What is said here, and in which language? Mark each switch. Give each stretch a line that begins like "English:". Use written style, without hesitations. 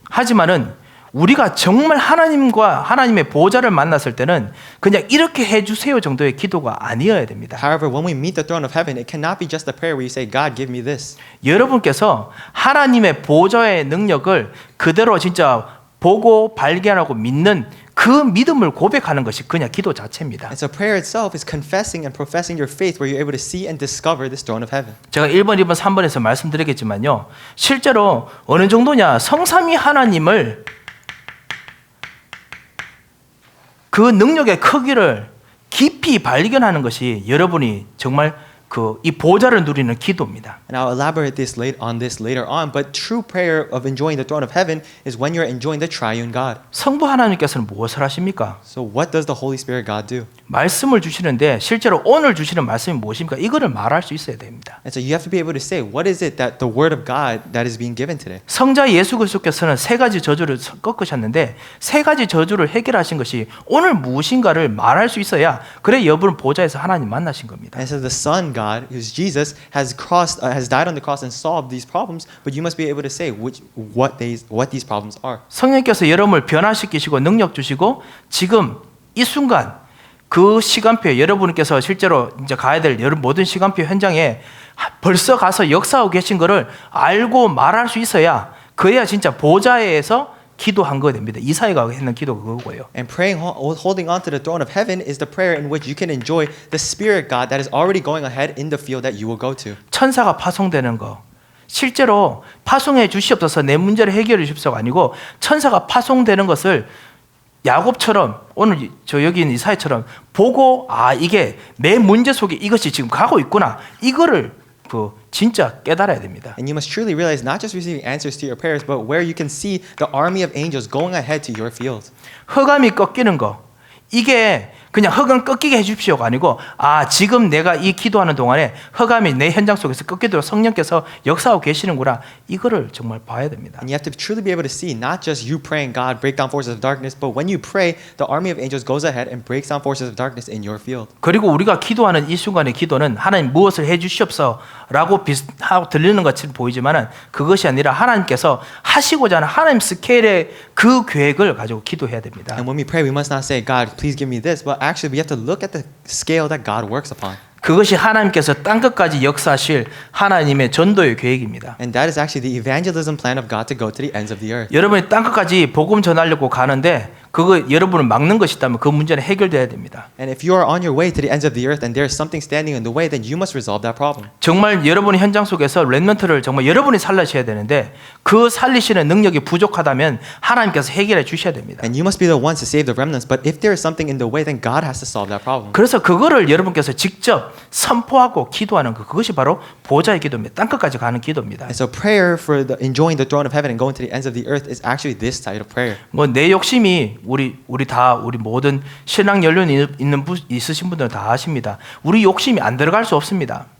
Korean: 하지만은 우리가 정말 하나님과 하나님의 보좌를 만났을 때는 그냥 이렇게 해 주세요 정도의 기도가 아니어야 됩니다.
English: However, when we meet the throne of heaven, it cannot be just a prayer where you say, God, give me this.
Korean: 여러분께서 하나님의 보좌의 능력을 그대로 진짜 보고 발견하고 믿는 그 믿음을 고백하는 것이 그냥 기도 자체입니다.
English: And so prayer itself is confessing and professing your faith where you're able to see and discover this throne of heaven.
Korean: 제가 1번, 2번, 3번에서 말씀드리겠지만요. 실제로 어느 정도냐 성삼위 하나님을 그 능력의 크기를 깊이 발견하는 것이 여러분이 정말 그 이 보좌를 누리는 기도입니다.
English: And I'll elaborate on this later on, but true prayer of enjoying the throne of heaven is when you're enjoying the triune God.
Korean: 성부 하나님께서는 무엇을 하십니까?
English: So what does the Holy Spirit God do?
Korean: 말씀을 주시는데 실제로 오늘 주시는 말씀이 무엇입니까? 이거를 말할 수 있어야 됩니다.
English: And so you have to be able to say, what is it that the word of God that is being given today?
Korean: 성자 예수 그리스도께서는 세 가지 저주를 꺾으셨는데 세 가지 저주를 해결하신 것이 오늘 무엇인가를 말할 수 있어야 그래 여러분 보좌에서 하나님 만나신 겁니다.
English: And so the Son God, who's Jesus, has died on the cross and solved these problems, but you must be able to say what these problems are.
Korean: 성령께서 여러분을 변화시키시고 능력 주시고 지금 이 순간 그 시간표에 여러분께서 실제로 이제 가야 될 모든 시간표 현장에 벌써 가서 역사하고 계신 것을 알고 말할 수 있어야 그래야 진짜 보좌에서 기도한 거 됩니다. 이사야가 했는 기도가 그거고요.
English: And praying, holding on to the throne of heaven is the prayer in which you can enjoy the Spirit God that is already going ahead in the field that you will go to.
Korean: 천사가 파송되는 거 실제로 파송해 주시옵소서 내 문제를 해결해 주십시오가 아니고 천사가 파송되는 것을 야곱처럼 오늘 저 여기 있는 이사야처럼 보고 아 이게 내 문제 속에 이것이 지금 가고 있구나 이거를 그 진짜 깨달아야 됩니다.
English: And you must truly realize not just receiving answers to your prayers, but where you can see the army of angels going ahead to your field.
Korean: 허감이 꺾이는 거 이게 그냥 허감 꺾이게 해주십시오가 아니고 아 지금 내가 이 기도하는 동안에 허감이 내 현장 속에서 꺾이도록 성령께서 역사하고 계시는구나 이거를 정말 봐야 됩니다.
English: And you have to truly be able to see not just you praying God break down forces of darkness, but when you pray, the army of angels goes ahead and breaks down forces of darkness in your field.
Korean: 그리고 우리가 기도하는 이 순간의 기도는 하나님 무엇을 해주시옵소서라고 비슷하고 들리는 것처럼 보이지만은 그것이 아니라 하나님께서 하시고자 하는 하나님 스케일의 그 계획을 가지고 기도해야 됩니다.
English: And when we pray, we must not say, God, please give me this, but actually we have to look at the scale that God works upon.
Korean: 그것이 하나님께서 땅끝까지 역사하실 하나님의 전도의 계획입니다.
English: And that is actually the evangelism plan of God to go to the ends of the earth.
Korean: 여러분이 땅끝까지 복음 전하려고 가는데 그거 여러분을 막는 것이 있다면 그 문제는 해결돼야 됩니다.
English: And if you are on your way to the ends of the earth and there is something standing in the way, then you must resolve that problem.
Korean: 정말 여러분의 현장 속에서 렘넌트를 정말 여러분이 살리셔야 되는데 그 살리시는 능력이 부족하다면 하나님께서 해결해 주셔야 됩니다.
English: And you must be the ones to save the remnants, but if there is something in the way, then God has to solve that problem.
Korean: 그래서 그거를 여러분께서 직접 선포하고 기도하는 것 그것이 바로 보좌의 기도입니다. 땅끝까지 가는 기도입니다.
English: And so prayer for enjoying the throne of heaven and going to the ends of the earth is actually this type of prayer.
Korean: 뭐 내 욕심이 우리 모든 신앙 연륜 있으신 분들은 다 아십니다. 우리 욕심이 안 들어갈 수 없습니다.